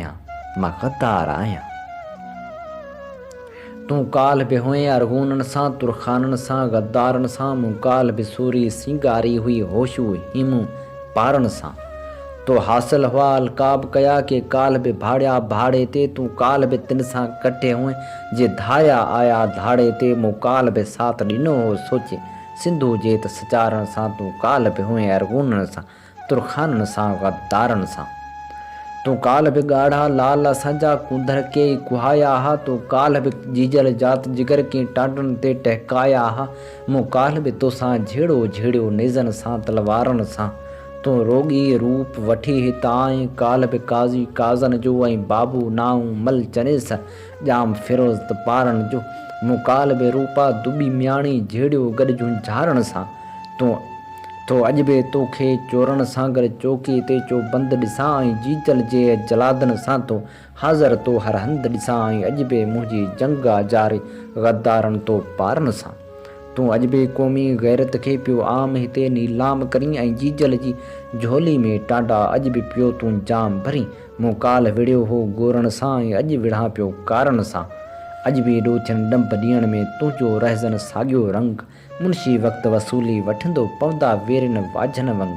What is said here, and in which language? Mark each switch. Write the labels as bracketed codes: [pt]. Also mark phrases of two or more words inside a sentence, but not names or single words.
[sd] आहियां तूं काल बि हुए अरगूननि सां तुरखाननि सां गद्दारनि सां मूं काल बि सूरी सिंगारी हुई होशू हिमूं पारनि सां तो हासिल हुआ अलकाब कया के काल बि भाड़िया भाड़े ते तूं काल बि तिन सां कटे हुए जे धाया आया धाड़े ते मूं काल बि साथ ॾिनो हो सोचे सिंधू जे त सचारण सां तूं काल बि हुए अरगूननि सां तुरखाननि सां गद्दारनि सां तूं काल बि ॻाढ़ा लाल असांजा कुंदर के कुहाया हा तूं काल बि जीजल जात जिगर के टांडनि ते टहकाया हा मूं काल बि तोसां झेड़ियो नेज़नि सां तलवारनि सां तूं रोगी रूप वठी हितां आई काल बि काज़ी काज़न जो ऐं बाबू नाऊं मल चनेस जाम फिरोज़ त पारनि जो मूं काल बि रूपा दुबी म्याणी झेड़ियो गॾु जूं झारण सां तो अॼु बि तोखे चोरनि सां गॾु चौकी ते चौबंद ॾिसां ऐं जीजल जे जलादनि सां तो हाज़र तो हर हंधि ॾिसां ऐं अॼु बि मुंहिंजी जंग जारी गद्दारनि तो पारनि सां तूं अॼु बि क़ौमी गैरत खे पियो आम हिते नीलाम करी ऐं जीजल जी झोली में टांडा अॼु बि पियो तूं जाम भरी मूं काल विड़ियो हो गोरनि सां ऐं अॼु विढ़ां पियो कारनि सां अॼु बि ॾोथियुनि डंप ॾियण में तुंहिंजो रहज़न साॻियो रंग, मुंशी वक़्तु वसूली वठंदो पवंदा वेरनि वाझनि वंग।